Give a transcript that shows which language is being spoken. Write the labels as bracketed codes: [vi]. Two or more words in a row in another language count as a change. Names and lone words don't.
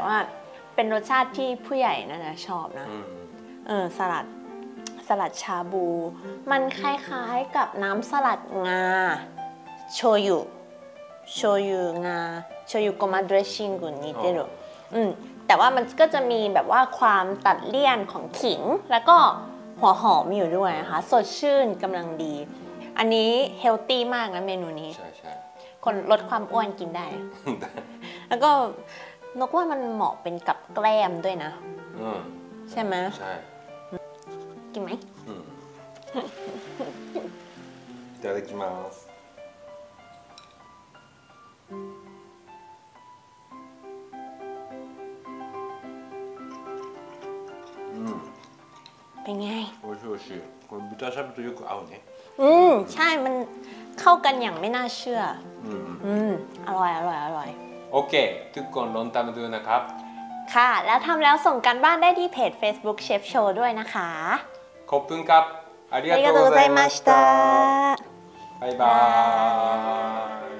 [th] ว่าเป็นรสชาติที่ผู้ใหญ่น่าจะชอบนะสลัดชาบูมันคล้ายๆกับน้ำสลัดงาโชยุงาโชยุโกมาเดรสชิ่งกุน似てるแต่ว่ามันก็จะมีแบบว่าความตัดเลี่ยนของขิงแล้วก็หัวหอมอยู่ด้วยนะคะสดชื่นกำลังดี อันนี้เฮลตี้มากนะเมนูนี้ ใช่ คนลดความอ้วนกินได้ แล้วก็นกว่ามันเหมาะเป็นกับแกล้มด้วยนะใช่ไหม ใช่ กินไหม [ja] いただきます [th] เป็นไง [ja] おいしいおいしいこれ豚しゃぶとよく合うね [th] ใช่มันเข้ากันอย่างไม่น่าเชื่ออร่อย โอเคทุกคนลองทำดูนะครับ ค่ะแล้วทำแล้วส่งกันบ้านได้ที่เพจ Facebook Chef Show ด้วยนะคะ ขอบคุณครับ [ja] ありがとうございましたバイバイ